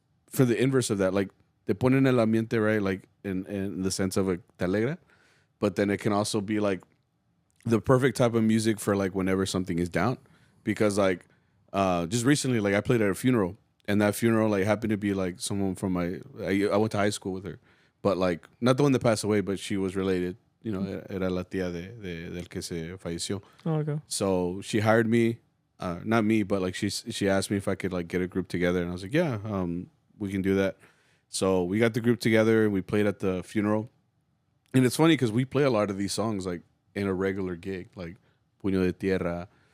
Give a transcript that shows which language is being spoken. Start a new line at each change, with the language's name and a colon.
English: for the inverse of that, like they ponen el ambiente, right? Like in the sense of a te alegra, but then it can also be like the perfect type of music for like whenever something is down, because like just recently, like I played at a funeral, and that funeral like happened to be like someone from my I went to high school with her, but like not the one that passed away, but she was related.
Spanish: You know, era la tía del que se falleció.
English: Oh, okay. So she hired me, not me, but like she asked me if I could like get a group together, and I was like, yeah, we can do that. So we got the group together and we played at the funeral, and it's funny because we play a lot of these songs like in a regular gig, like Puño de Tierra.